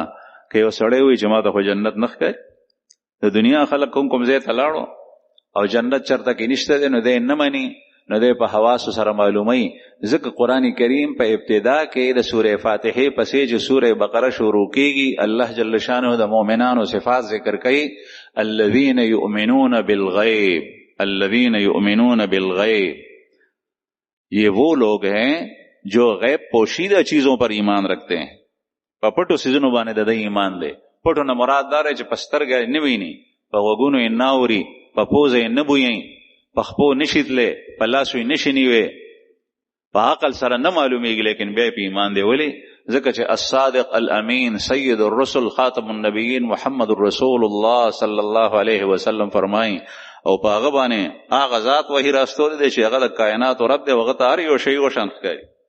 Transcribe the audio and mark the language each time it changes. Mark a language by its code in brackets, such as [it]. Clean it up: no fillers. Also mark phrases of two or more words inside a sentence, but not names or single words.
[ps] که یو سړی وایي چې ما ته خو جنت نه ښکاري، د دنیا خلک کوم ځای ته لاړو او جنت چرته کې نشته دی، نو دی نه مني، نو دی په حواسو سره معلوموي. ځکه قرآن کریم په ابتدا کې د سورې فاتحې پسې چې سورې بقره شروع کېږي، الله جل شانه د مؤمنانو صفات ذکر کوي. [ar] الذین یؤمنون بالغیب، الذین یؤمنون بالغیب، [ur] یہ وہ لوگ ہیں جو غیب پوشیدہ چیزوں پر ایمان رکھتے ہیں. [ps] په پټو څیزونو باندې د دې ایمان دی. پټو نه مراد دا دی چې په سترګه یې نه ویني، په غوږونو یې نه اوري، په پوزه یې نه بویي، په خپو نشي تللی، په لاسو یې نشي نیوی، په عقل سره نه معلومیږي، لیکن بیا په ایمان دی. ولې؟ ځکه چې الصادق الامین سید الرسل خاتم النبیین محمد رسول الله صلی الله علیه وسلم فرمایي، او په هغه باندې هغه ذات وحی راستولی دی چې هغه د کائناتو رب دی، هغه ته هر یو شی یو شان ښکاري.